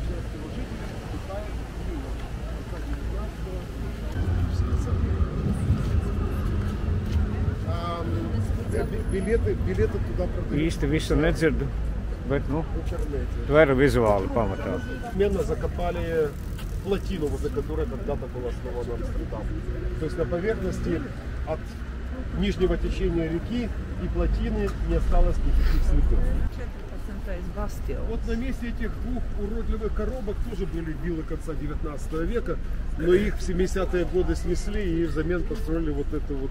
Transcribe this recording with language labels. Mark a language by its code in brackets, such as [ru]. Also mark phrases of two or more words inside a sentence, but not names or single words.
[ru] Билеты туда продают. [lv] Īsti visu nedzirdu, bet, nu, tveru vizuāli pamatā. [ru] Сменно закопали плотину, возле которой когда-то был основан Амстердам. То есть на поверхности от нижнего течения реки и плотины не осталось никаких следов. Вот на месте этих двух уродливых коробок тоже были виллы конца 19 века, но их в 70-е годы снесли и взамен построили вот это вот...